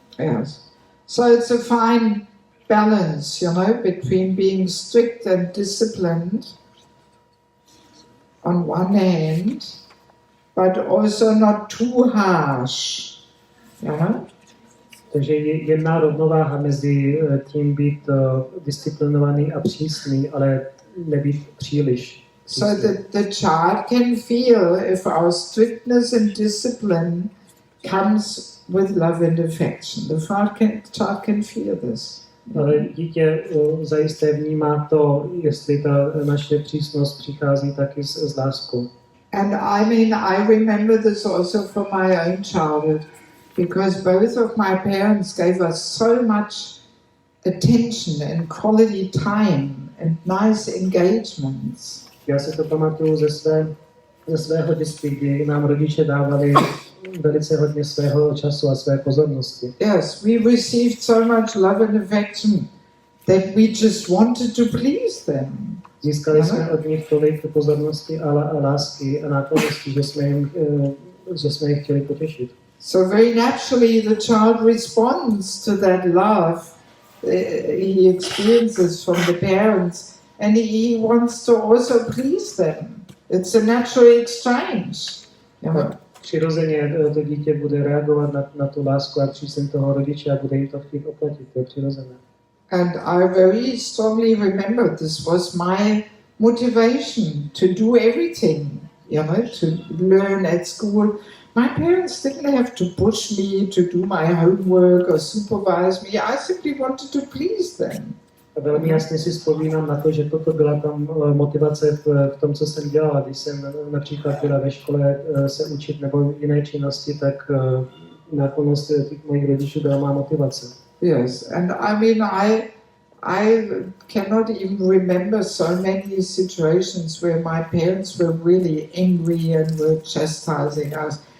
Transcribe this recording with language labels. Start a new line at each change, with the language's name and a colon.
English: Yes. So it's a fine balance, between being strict and disciplined on one hand, but also not too harsh.
Czech: Takže je jedna rovnováha mezi tím být disciplinovaný a přísný, ale nebýt příliš.
English: So that the child can feel if our strictness and discipline comes with love and affection. The child can feel this.
Czech: Ale dítě zajisté vnímá to, jestli ta naše přísnost přichází taky s láskou.
English: And I remember this also from my own childhood, because both of my parents gave us so much attention and quality time and nice engagements.
Czech: Já si to pamatuju ze svého dětství, kdy nám rodiče dávali velice hodně svého času a své pozornosti.
English: Yes, we received so much love and affection that we just wanted to please them.
Czech: Získali jsme od nich tolik pozornosti a lásky a náklonosti, že jsme je chtěli potěšit.
English: So very naturally the child responds to that love he experiences from the parents, and he wants to also please them. It's a natural exchange.
Czech: Přirozeně to dítě bude reagovat na tu lásku a přízeň toho rodiče a bude jim to chtít oplatit, to je přirozené.
English: And I very strongly remember this was my motivation to do everything, to learn at school. My parents didn't have to push me to do my homework or supervise me. I simply wanted to please them.
Czech: A velmi jasně si vzpomínám na to, že toto byla tam motivace v tom, co jsem dělal. Když jsem například byla ve škole se učit nebo jiné činnosti, tak náklonnost těch mojich rodičů byla má motivace.
English: Yes, and I cannot even remember so many situations where my parents were really angry and were chastising us.